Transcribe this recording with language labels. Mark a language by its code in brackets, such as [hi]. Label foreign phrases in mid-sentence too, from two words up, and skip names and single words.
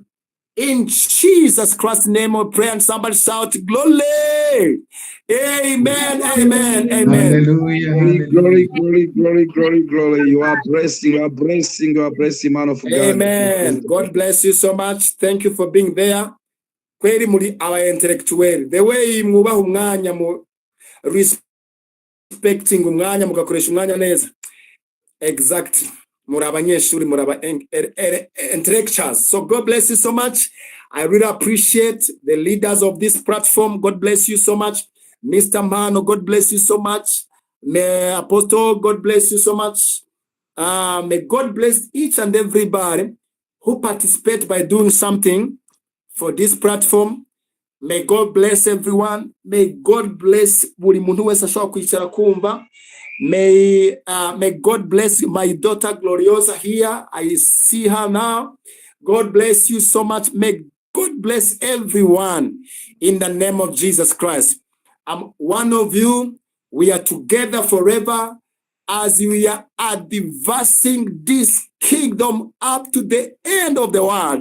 [en] In Jesus Christ's name we pray, and somebody shout glory. Amen, amen, amen. Hallelujah, Glory, glory, glory, glory, glory. You are blessing, man of God. Amen. God bless you so much. Thank you for being there. [rw] Kweri muri [en] our intellectual. The way [rw] mwubaha umwanya mu respecting umwanya mugakoresha umwanya neza. [en] Exactly. [rw] Muri abanyeshuri, muri aba intellectuals. [en] So God bless you so much. I really appreciate the leaders of this platform. God bless you so much. Mr. Mano, God bless you so much. May Apostle, God bless you so much. May God bless each and everybody who participate by doing something for this platform. May God bless everyone. May God bless [rw] buri muntu wese ashobora kwicara kumva. [en] May God bless my daughter Gloriosa here. I see her now. God bless you so much. May God bless everyone in the name of Jesus Christ. I'm one of you. We are together forever as we are advancing this kingdom up to the end of the world.